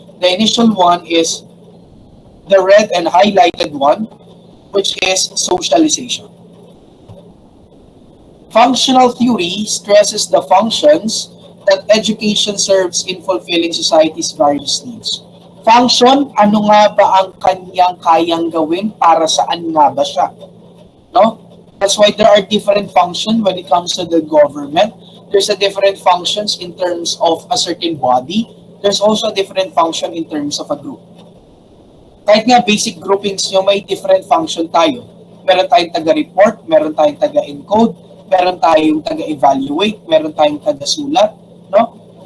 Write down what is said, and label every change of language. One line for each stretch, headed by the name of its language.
English: The initial one is the red and highlighted one, which is socialization. Functional theory stresses the functions that education serves in fulfilling society's various needs.
Filipino: Function, ano nga ba ang kanyang kayang gawin, para saan nga ba siya?
English: No? That's why there are different functions when it comes to the government. There's a different functions in terms of a certain body. There's also a different function in terms of a group.
Filipino: Kahit nga basic groupings nyo, may different function tayo. Meron tayong taga-report, meron tayong taga-encode, meron tayong taga-evaluate, meron tayong taga-sulat. No?